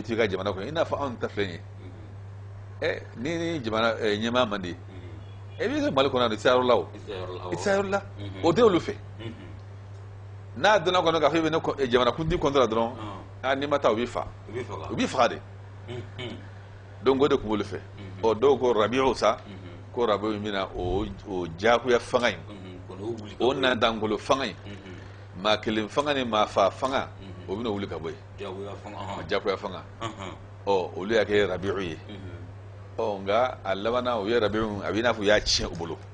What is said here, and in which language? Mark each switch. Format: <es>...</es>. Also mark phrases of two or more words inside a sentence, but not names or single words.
<bm>to i ka jamana kɔnɔ i n'a fɔ anw ta filɛ nin ye ni jamana ɲɛmaa man di i b'i ka Mali kɔnɔ i tɛ se yɔrɔ la o i tɛ se yɔrɔ la o tɛ olu fɛ n'a donna kɔnɔ k'a fɔ i bɛ jamanakuntigi contre la dɔrɔn n'i ma taa u b'i faga de donc o de tun b'olu fɛ dɔw ko rabi'u sa ko rabi'u min na o diyagoya fanga in o nandangolo fanga in maa kelen fanga ni maa fa fanga o bɛna wuli ka bɔ yen diyagoya fanga olu y'a kɛ rabi'u ye nka a labanna o ye rabi'u a b'i n'a fɔ u y'a tiɲɛ u bolo</bm>